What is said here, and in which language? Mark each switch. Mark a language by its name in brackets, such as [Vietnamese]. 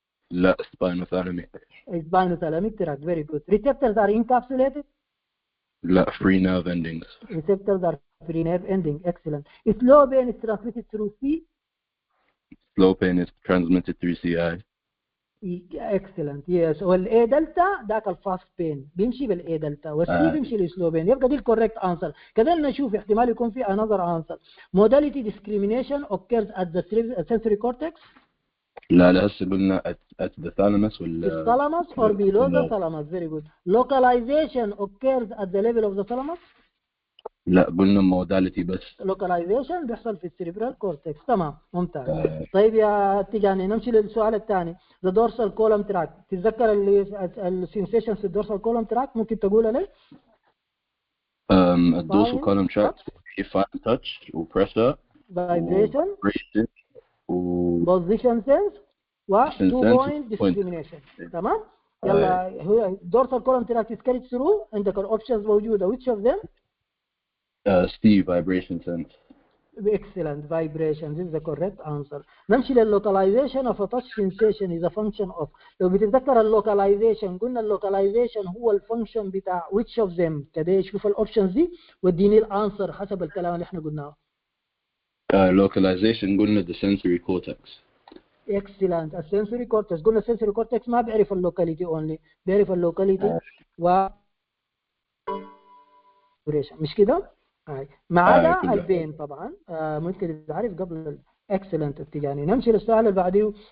[English] لا spinothalamic. Spinothalamic tract, very good. Receptors are encapsulated. لا free nerve endings. Receptors are free nerve ending, excellent. Slow pain is transmitted through C. Slow pain is transmitted through CI. Excellent, yes. [Arabic] والA delta ذاك الفاست بين بيمشي بالA delta والC بيمشي للسلو بين يبقى دي الكوريكت انسر. كذلك نشوف احتمال يكون في [English] another answer. Modality discrimination occurs at the sensory cortex. [Arabic] لا هسه قلنا [English] at the thalamus The thalamus or below the thalamus, very good. Localization occurs at the level of the thalamus. [Arabic] لا قلنا modality بس. Localization بيحصل في السيريبرال كورتكس. تمام ممتاز. طيب يا تيجاني نمشي للسؤال الثاني. [English] The dorsal column tract. [Arabic] تتذكر السنسيشنز في الدورسال column tract ممكن تقولها لي؟ الدورسال column tract في fine touch و pressure. [English] Vibration. [Arabic] و [English] position sense و 2 point discrimination. [Arabic] تمام؟ يلا هو [English] dorsal column tract is carried through [Arabic] عندك الاوبشنز موجودة. [English] which of them؟ Steve vibration sense. Excellent, vibration. This is the correct answer. [Arabic] نمشي لللوكاليزيشن [English] of a touch sensation is a function of. [Arabic] لو بتتذكر اللوكاليزيشن قلنا اللوكاليزيشن هو الفانكشن بتاع [English] which of them. [Arabic] كده شوف الاوبشنز دي واديني الانسر حسب الكلام اللي احنا قلناه. Localization قلنا the sensory cortex. Excellent. السنسوري كورتكس قلنا السنسوري كورتكس ما بيعرف اللوكاليتي اونلي بيعرف اللوكاليتي و مش كده؟ ما عدا البين طبعا ممكن تعرف قبل اكسلنت التجاني. نمشي للسؤال اللي بعده.